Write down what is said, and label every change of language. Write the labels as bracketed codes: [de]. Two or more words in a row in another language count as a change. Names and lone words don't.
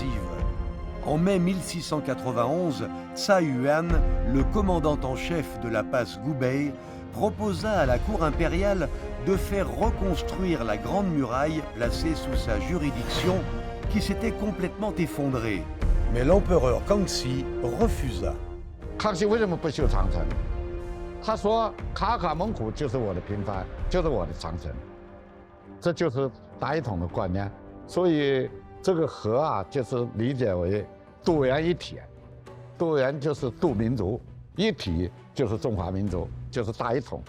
[fr] En mai 1691, Tsai Yuan, le commandant en chef de la passe Gubei, proposa à la cour impériale de faire reconstruire la Grande Muraille placée sous sa juridiction qui s'était complètement effondrée. Mais l'empereur Kangxi refusa. [zh] 康熙为什么不修长城？他说卡卡蒙古就是我的平藩，就是我的长城，这就是大一统的观念。所以这个和啊，就是理解为多元一体，多元就是度民族，一体就是中华民族，就是大一统。